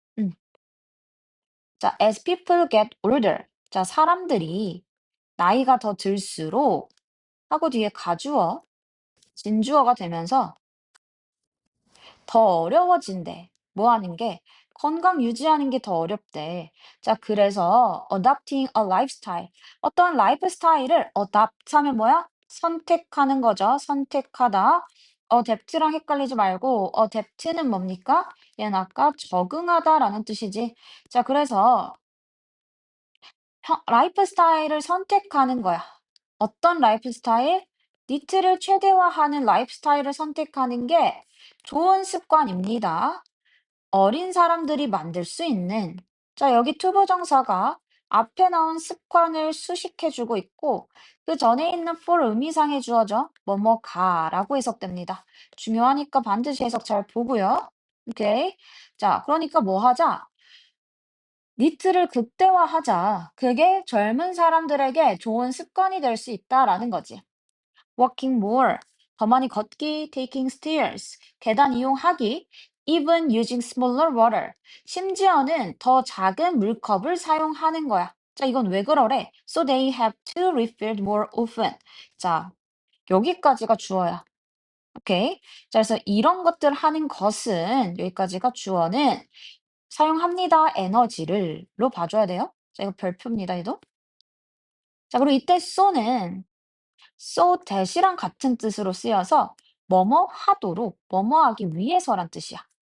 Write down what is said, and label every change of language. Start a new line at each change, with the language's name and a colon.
English: 음. 자, as people get older.
Korean: 자, 사람들이 나이가 더 들수록 하고 뒤에 가주어, 진주어가 되면서 더 어려워진대. 뭐 하는 게? 건강 유지하는 게 더 어렵대. 자, 그래서
English: adopting a lifestyle.
Korean: 어떤 라이프 스타일을 adopt 하면 뭐야? 선택하는 거죠. 선택하다. adapt랑 헷갈리지 말고 adapt는 뭡니까? 얘는 아까 적응하다라는 뜻이지. 자, 그래서 라이프 스타일을 선택하는 거야. 어떤 라이프 스타일? 니트를 최대화하는 라이프 스타일을 선택하는 게 좋은 습관입니다. 어린 사람들이 만들 수 있는. 자, 여기 투부정사가 앞에 나온 습관을 수식해주고 있고 그 전에 있는 for 의미상의 주어죠. 뭐뭐가라고 해석됩니다. 중요하니까 반드시 해석 잘 보고요. 오케이. 자, 그러니까 뭐 하자? 니트를 극대화하자. 그게 젊은 사람들에게 좋은 습관이 될 수 있다라는 거지.
English: walking more,
Korean: 더 많이 걷기,
English: taking stairs,
Korean: 계단 이용하기,
English: even using smaller water,
Korean: 심지어는 더 작은 물컵을 사용하는 거야. 자, 이건 왜 그러래?
English: So they have to refill more often.
Korean: 자, 여기까지가 주어야. 오케이. 자, 그래서 이런 것들 하는 것은 여기까지가 주어는 사용합니다. 에너지를로 봐줘야 돼요. 자, 이거 별표입니다. 얘도. 자, 그리고 이때 so는 so that이랑 같은 뜻으로 쓰여서 뭐뭐 하도록, 뭐뭐 하기 위해서란 뜻이야.